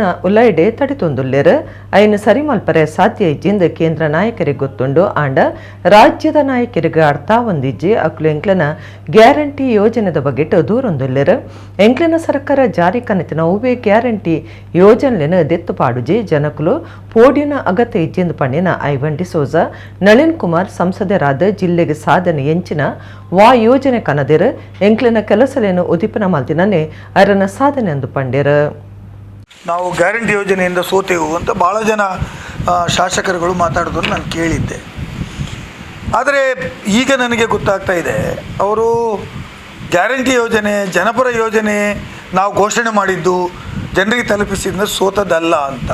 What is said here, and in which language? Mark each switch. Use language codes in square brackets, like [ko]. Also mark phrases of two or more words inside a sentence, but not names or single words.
[tcy] ಉಲೈಡೆ ತಡಿತೊಂದುಲ್ಲೆರ ಐನು ಸರಿ ಮಲ್ಪರೆ ಸಾಧ್ಯ ಇಜ್ಜಿಂದ ಕೇಂದ್ರ ನಾಯಕರಿಗೆ ಗೊತ್ತುಂಡು ಆಂಡ ರಾಜ್ಯದ ನಾಯಕರಿಗೆ ಅರ್ಥ ಹೊಂದಿಜ್ಜಿ ಅಕ್ಲು ಎಂಕ್ಲನ ಗ್ಯಾರಂಟಿ ಯೋಜನೆದ ಬಗೆಟ್ ದೂರೊಂದುಲ್ಲೆರ ಎಂಕ್ಲನ ಸರ್ಕಾರ ಜಾರಿ ಕನತಿನ ಉವೆ ಗ್ಯಾರಂಟಿ ಯೋಜನೆನ ದೆತ್ತು ಪಾಡುಜಿ ಜನಕುಲು ಪೋಡಿನ ಅಗತ್ಯ ಇಜ್ಜಿಂದ ಪಣ್ಣಿನ ಐವನ್ ಡಿಸೋಜಾ ನಳಿನ್ ಕುಮಾರ್ ಸಂಸದರಾದ ಜಿಲ್ಲೆಗೆ ಸಾಧನೆ ಎಂಚಿನ ವಾ ಯೋಜನೆ ಕನದಿರ ಎಂಕ್ಲನ ಕೆಲಸಲೇನು ಉದಿಪನ ಮಲ್ತಿನನೆ ಅರನ ಸಾಧನೆ ಎಂದು ಪಂಡಿರ. [kn] ನಾವು ಗ್ಯಾರಂಟಿ ಯೋಜನೆಯಿಂದ ಸೋತೆವು ಅಂತ ಭಾಳ ಜನ ಶಾಸಕರುಗಳು ಮಾತಾಡೋದನ್ನು ನಾನು ಕೇಳಿದ್ದೆ. ಆದರೆ ಈಗ ನನಗೆ ಗೊತ್ತಾಗ್ತಾ ಇದೆ, ಅವರು ಗ್ಯಾರಂಟಿ ಯೋಜನೆ ಜನಪರ ಯೋಜನೆ ನಾವು ಘೋಷಣೆ ಮಾಡಿದ್ದು ಜನರಿಗೆ ತಲುಪಿಸಿದ ಸೋತದಲ್ಲ ಅಂತ.